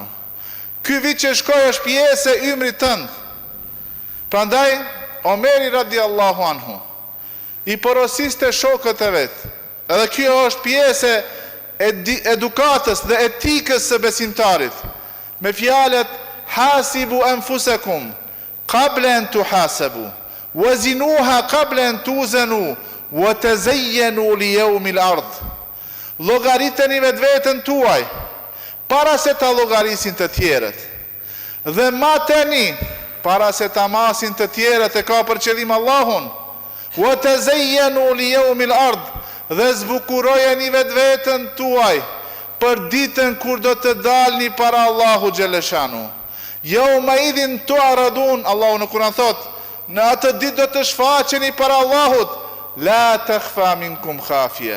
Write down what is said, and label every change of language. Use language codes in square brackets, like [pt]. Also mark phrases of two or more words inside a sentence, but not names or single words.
[sq] Ky vit që shkoi është pjesë e ymrit tënd. Prandaj Omeri [ar] رضي الله عنه [sq] i porosiste shokët e vet. Edhe kjo është pjesë e edukatës dhe etikës së besimtarit. Me fjalët [ar] حاسبوا أنفسكم قبل أن تحاسبوا وزنوها قبل أن توزنوا وتزينوا ليوم العرض. [sq] Llogariteni vetveten tuaj para se ta llogarisin të tjerët, dhe mateni para se ta masin të tjerët, e ka për qëllim Allahun. [ar] وتزينوا ليوم العرض, [sq] dhe zbukurojeni vetveten tuaj për ditën kur do të dalni para Allahu xhaleshanu. [ar] يومئذ تعرضون, [sq] Allahu në Kur'an thot, në atë ditë do të shfaqeni para Allahut, [ar] لا تخفى منكم خافية.